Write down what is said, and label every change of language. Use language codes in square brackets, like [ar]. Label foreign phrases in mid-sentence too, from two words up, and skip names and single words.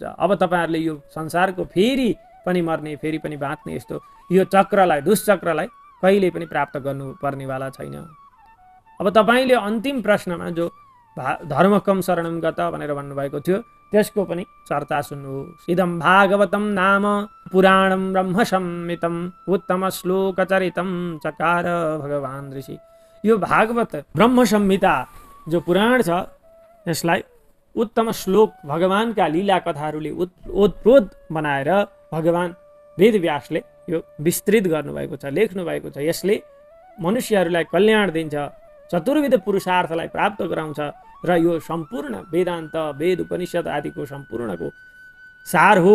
[ne] अब तपाईँहरूले यो संसारको फेरि पनि मर्ने फेरि पनि बाँच्ने यस्तो यो चक्रलाई, दुष्चक्रलाई कहिले पनि प्राप्त गर्नुपर्नेवाला छैन। अब तपाईँले अन्तिम प्रश्नमा जो [sa] धर्मकम शरणम गत [ne] भनेर भन्नुभएको थियो त्यसको पनि चर्चा सुन्नुहोस्। [sa] इदं भागवतं नाम पुराणं ब्रह्म संहितं उत्तम श्लोकचरितं चकार भगवान ऋषि। [ne] यो भागवत ब्रह्म संहिता जो पुराण छ यसलाई उत्तम श्लोक भगवानका लीला कथाहरूले ओतप्रोत बनाएर भगवान वेदव्यासले यो विस्तृत गर्नुभएको छ, लेख्नुभएको छ। यसले मनुष्यहरूलाई कल्याण दिन्छ, चतुर्विध पुरुषार्थलाई प्राप्त गराउँछ र यो सम्पूर्ण वेदान्त वेद उपनिषद आदिको सम्पूर्णको सार हो।